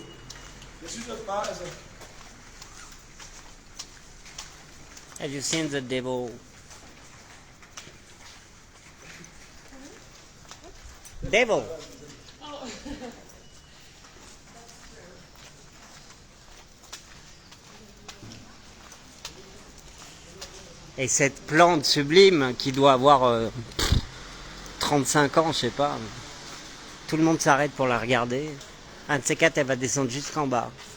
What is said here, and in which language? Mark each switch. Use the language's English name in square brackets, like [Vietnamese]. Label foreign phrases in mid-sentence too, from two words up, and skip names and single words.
[Danish] Jeg synes også bare, altså... [English] Have you seen the devil? Devil! [French] Et cette plante sublime qui doit avoir 35 ans, je sais pas. Tout le monde s'arrête pour la regarder. Un de ces quatre, elle va descendre jusqu'en bas.